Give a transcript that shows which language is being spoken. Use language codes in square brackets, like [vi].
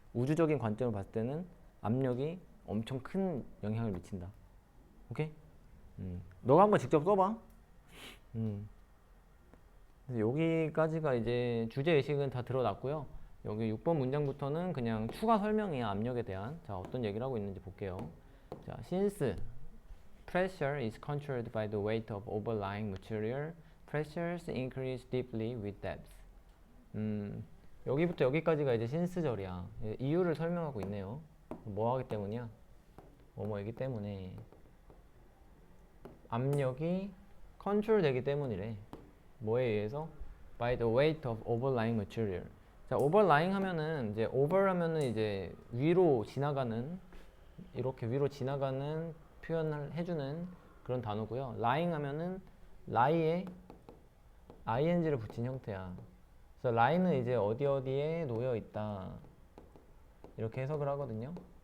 [ko] 우주적인 관점을 봤을 때는 압력이 엄청 큰 영향을 미친다. 오케이? 너가 한번 직접 써봐. 음. 그래서 여기까지가 이제 주제의식은 다 드러났고요. 여기 6번 문장부터는 그냥 추가 설명이야, 압력에 대한. 자, 어떤 얘기를 하고 있는지 볼게요. [en] 자, since pressure is controlled by the weight of overlying material, pressures increase deeply with depth. [ko] 여기부터 여기까지가 이제 since절이야. 이유를 설명하고 있네요. 뭐 하기 때문이야? 뭐뭐이기 때문에 압력이 컨트롤 되기 때문이래. 뭐에 의해서? [en] By the weight of overlying material. [ko] 자, overlying 하면은 이제 over 하면은 이제 위로 지나가는 이렇게 위로 지나가는 표현을 해주는 그런 단어고요. lying 하면은 lie에 ing를 붙인 형태야. 그래서 lie는 이제 어디 어디에 놓여 있다 이렇게 해석을 하거든요.